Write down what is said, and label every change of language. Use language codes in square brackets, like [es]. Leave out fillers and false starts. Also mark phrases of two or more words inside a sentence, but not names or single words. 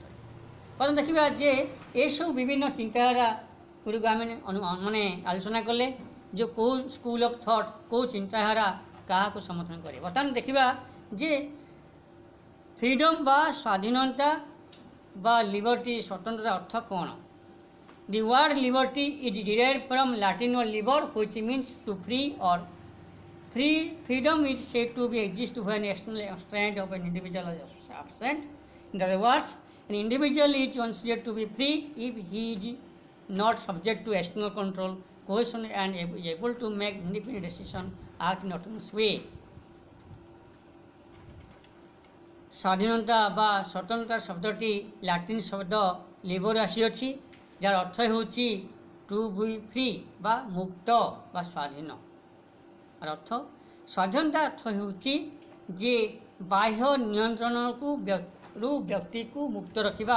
[or] ପ୍ରଥମେ ଦେଖିବା ଯେ ଏସବୁ ବିଭିନ୍ନ ଚିନ୍ତାଧାରା ଗୁଡ଼ିକୁ ଆମେ ମାନେ ଆଲୋଚନା କଲେ ଯେ କେଉଁ [en] school of thought, [or] କେଉଁ ଚିନ୍ତାଧାରା କାହାକୁ ସମର୍ଥନ କରେ। ବର୍ତ୍ତମାନ ଦେଖିବା ଯେ ଫ୍ରିଡମ୍ ବା ସ୍ୱାଧୀନତା ବା ଲିବର୍ଟି ସ୍ୱତନ୍ତ୍ରତା ଅର୍ଥ କ'ଣ? [en] the word liberty is derived from Latin word liber which means to free or free। Freedom is said to be exist when external constraint of an individual is absent। In other words, an individual is considered to be free if he is not subject to external control, coercion and is able to make independent decision, act in autonomous way। [or] ସ୍ୱାଧୀନତା ବା ସ୍ୱତନ୍ତ୍ରତା ଶବ୍ଦଟି ଲାଟିନ୍ ଶବ୍ଦ ଲିବର୍ ଆସିଅଛି, ଯାହାର ଅର୍ଥ ହେଉଛି [en] to be free [or] ବା ମୁକ୍ତ ବା ସ୍ୱାଧୀନ। ଅର୍ଥ ସ୍ୱାଧୀନତା ଅର୍ଥ ହେଉଛି ଯେ ବାହ୍ୟ ନିୟନ୍ତ୍ରଣକୁ ବ୍ୟକ୍ତିକୁ ମୁକ୍ତ ରଖିବା।